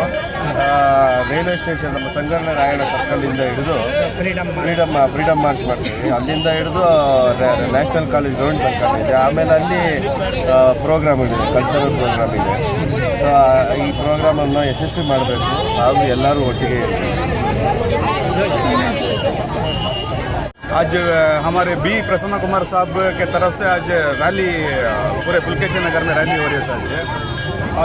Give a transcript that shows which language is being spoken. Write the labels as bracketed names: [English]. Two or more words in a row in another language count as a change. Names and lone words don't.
[Kannada] ರೈಲ್ವೆ ಸ್ಟೇಷನ್ ನಮ್ಮ ಸಂಗಣ್ಣ ರಾಯಣ್ಣ ಸರ್ಕಲಿಂದ ಹಿಡಿದು [English] freedom march [Kannada] ಮಾಡ್ತೀವಿ. ಅಲ್ಲಿಂದ ಹಿಡಿದು ನ್ಯಾಷನಲ್ ಕಾಲೇಜ್ ಗ್ರೌಂಡ್ ತನಕ ಇದೆ. ಆಮೇಲೆ ಅಲ್ಲಿ ಪ್ರೋಗ್ರಾಮ್ ಇದೆ, [English] cultural program [Kannada] ಇದೆ. ಸೊ ಈ ಪ್ರೋಗ್ರಾಮನ್ನು ಯಶಸ್ವಿ ಮಾಡಬೇಕು ಹಾಗೂ ಎಲ್ಲರೂ ಒಟ್ಟಿಗೆ ಇರಬೇಕು. [Hindi] आज हमारे बी प्रसन्न कुमार साहब के तरफ से आज रैली पूरे पुलकेशी नगर में रैली हो रही है सर।